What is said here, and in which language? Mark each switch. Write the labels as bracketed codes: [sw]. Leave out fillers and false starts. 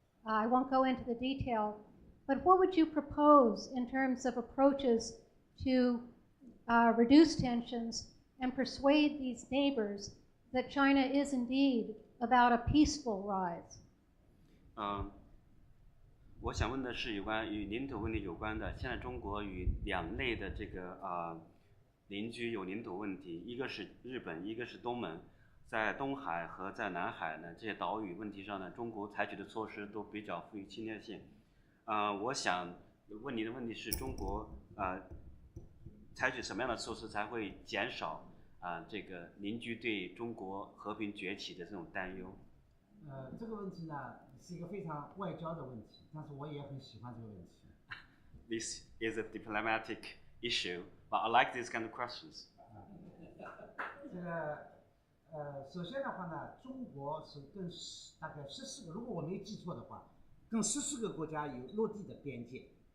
[en] I won't go into the detail, but what would you propose in terms of approaches to reduce tensions and persuade these neighbors that China is indeed about a peaceful rise? [zh] 我想问的是有关与领土问题有关的。现在中国与两类的这个邻居有领土问题，一个是日本，一个是东盟。在东海和在南海呢，这些岛屿问题上呢，中国采取的措施都比较富于侵略性。我想问你的问题是中国采取什么样的措施才会减少这个邻居对中国和平崛起的这种担忧？这个问题呢是一个非常外交的问题，但是我也很喜欢这个问题。 [en] This is a diplomatic issue, but I like these kind of questions. [zh] 这个首先的话呢，中国是跟大概14个，如果我没记错的话，跟14个国家有落地的边界。